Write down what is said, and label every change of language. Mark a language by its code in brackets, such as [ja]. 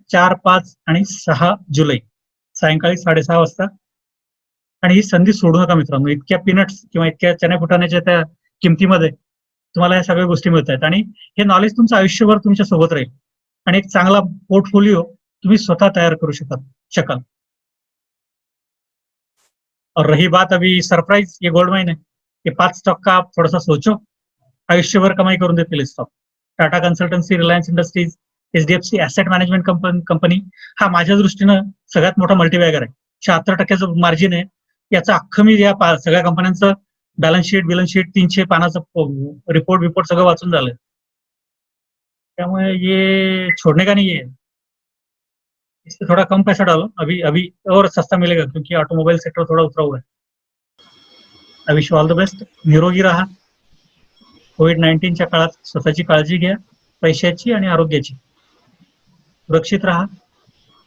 [mr] 4, 5 आणि 6 जुलै सायंकाळी 6:30 वाजता. आणि ही संधी सोडू नका मित्रांनो. इतक्या पीनट्स किंवा इतक्या चण्या फुटाण्याच्या त्या किमतीमध्ये तुम्हाला या सगळ्या गोष्टी मिळत आहेत. आणि हे नॉलेज तुमचं आयुष्यभर तुमच्या सोबत राहील. आणि एक चांगला पोर्टफोलिओ तुम्ही स्वतः तयार करू शकाल. [hi] और रही बात अभी सरप्राइज, ये गोल्ड माइन है. ये 5 स्टॉक का आप थोड़ा सा सोचो. [mr] आयुष्यभर कमाई करून देतील stock. Tata consultancy, Reliance industries, HDFC asset management company हा माझ्या दृष्टीनं सगळ्यात मोठा मल्टीबॅगर आहे. 76% मार्जिन आहे. याचं अख्खं मी या सगळ्या कंपन्यांचं बॅलन्स शीट 300 पानाचं रिपोर्ट सगळं वाचून झालं. [hi] त्यामुळे ये छोड़ने का नहीं है. इससे थोड़ा कम पैसा डालो. अभी अभी और सस्ता मिलेगा क्योंकि ऑटोमोबाइल सेक्टर थोड़ा उतरा हुआ है. [en] I wish you all the best. [mr] निरोगी राहा. कोविड-19च्या काळात स्वतःची काळजी घ्या, पैशाची आणि आरोग्याची. सुरक्षित राहा. माझ्या शुभेच्छा तुम्हाला सगळ्यांसोबत आहेतच.